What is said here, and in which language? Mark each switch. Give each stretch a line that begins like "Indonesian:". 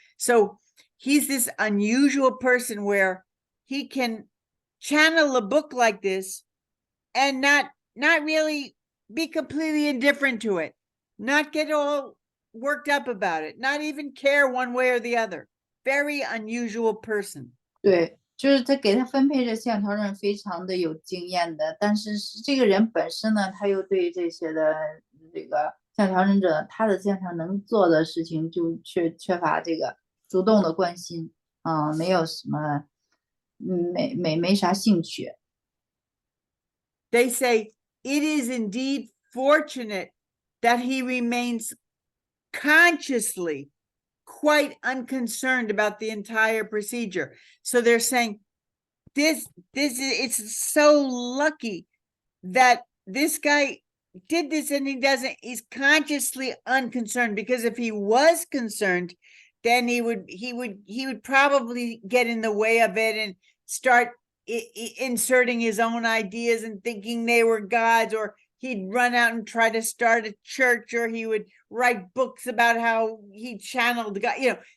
English: So he's this unusual person where he can channel a book like this and not really be completely indifferent to it, not get all worked up about it, not even care one way or the other. Very unusual person.
Chinese: 对，就是他给他分配的思想调整非常的有经验的，但是这个人本身呢，他又对这些的这个思想调整者，他的思想调整能做的事情就缺乏这个主动的关心，没有什么，没啥兴趣。
English: They say it is indeed fortunate that he remains consciously quite unconcerned about the entire procedure. So they're saying it's so lucky that this guy did this and he's consciously unconcerned, because if he was concerned, then he would probably get in the way of it and start inserting his own ideas and thinking they were God's, or he'd run out and try to start a church, or he would write books about how he channeled God, you know.